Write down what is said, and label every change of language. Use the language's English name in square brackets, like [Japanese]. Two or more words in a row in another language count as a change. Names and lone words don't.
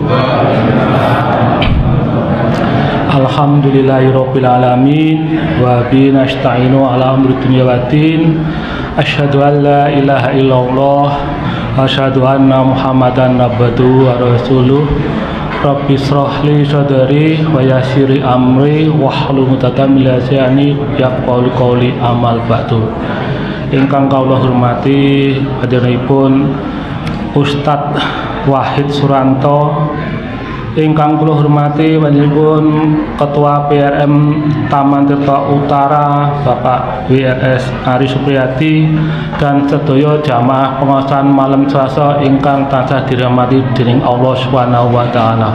[Arabic] الحمد لله رب العالمين وبه نستعين على أمور الدنيا والدين. أشهد أن لا إله إلا الله وأشهد أن محمدا عبده ورسوله. رب اشرح لي صدري ويسر لي أمري واحلل عقدة من لساني يفقهوا قولي أما بعد. [Javanese] Ingkang kawula hormati hadiripun Ustadz Wahid Suranto, ingkang kula hormati panjenenganipun Ketua PRM Taman Tirta Utara Bapak WRS Ari Supriyadi dan sedaya jamaah pengaosan malam Selasa ingkang tansah dirahmati dening Allah [Arabic] سبحانه وتعالى.